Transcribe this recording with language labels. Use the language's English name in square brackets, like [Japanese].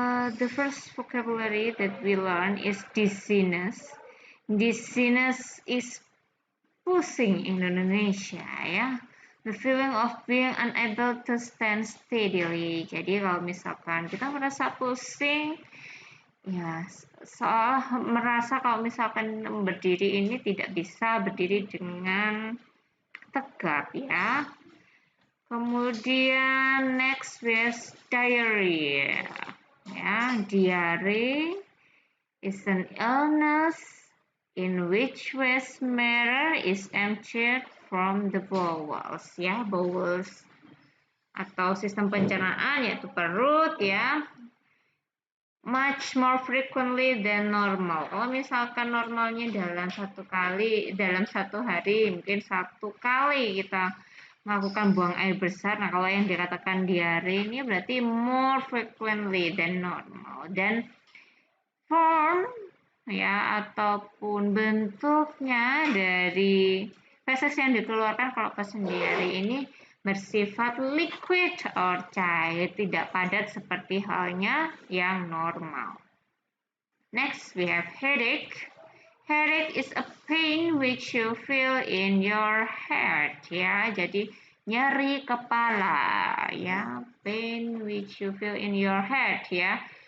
[English] The first vocabulary that we learn is dizziness. Dizziness is pusing in Indonesia ya. The feeling of being unable to stand steadily. [Indonesian] Jadi kalau misalkan kita merasa pusing, ya seolah merasa kalau misalkan berdiri ini tidak bisa berdiri dengan tegap ya. Kemudian [English] next is diarrhea. Ya, diare is an illness in which waste matter is emptied from the bowels ya, bowels [Indonesian] atau sistem pencernaan yaitu perut ya, [English] much more frequently than normal. [Indonesian] Kalau misalkan normalnya dalam satu hari mungkin 1 kali kita melakukan buang air besar. Nah, kalau yang dikatakan diare ini berarti [English] more frequently than normal, [Indonesian] dan form ya ataupun bentuknya dari feses yang dikeluarkan kalau pasien diare ini bersifat liquid or cair, tidak padat seperti halnya yang normal. [English] Next we have headache. Headache is a pain which you feel in your head ya, [Indonesian] jadi nyeri kepala ya, [English] pain which you feel in your head ya.